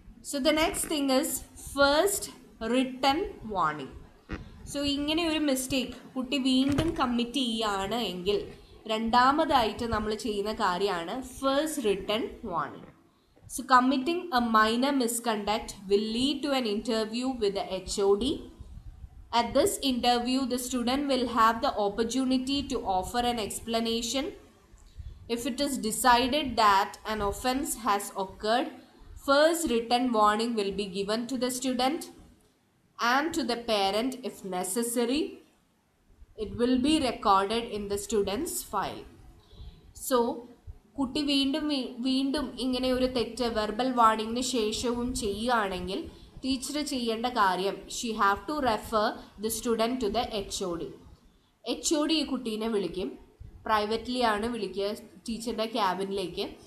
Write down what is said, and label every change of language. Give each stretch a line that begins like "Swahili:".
English: So the next thing is first written warning.
Malayalam: So ഇങ്ങനെ ഒരു mistake കുട്ടി വീണ്ടും കമ്മിറ്റ് ചെയ്യുകയാണ് എങ്കിൽ രണ്ടാമതായിട്ട് നമ്മൾ ചെയ്യുന്ന കാര്യമാണ് first written warning.
English: So committing a minor misconduct will lead to an interview with the HOD. At this interview, the student will have the opportunity to offer an explanation. If it is decided that an offense has occurred, first written warning will be given to the student and to the parent if necessary. It will be recorded in the student's file.
Malayalam: So കുട്ടി വീണ്ടും ഇങ്ങനെ ഒരു തെറ്റ് verbal വാർണിംഗിന് ശേഷവും ചെയ്യുകയാണെങ്കിൽ teacher ചെയ്യേണ്ട കാര്യം
English: She have to refer the student to the HOD.
Malayalam: HOD ഈ കുട്ടീനെ വിളിക്കും, പ്രൈവറ്റ്ലി ആണ് വിളിക്കുക ടീച്ചറുടെ ക്യാബിനിലേക്ക്.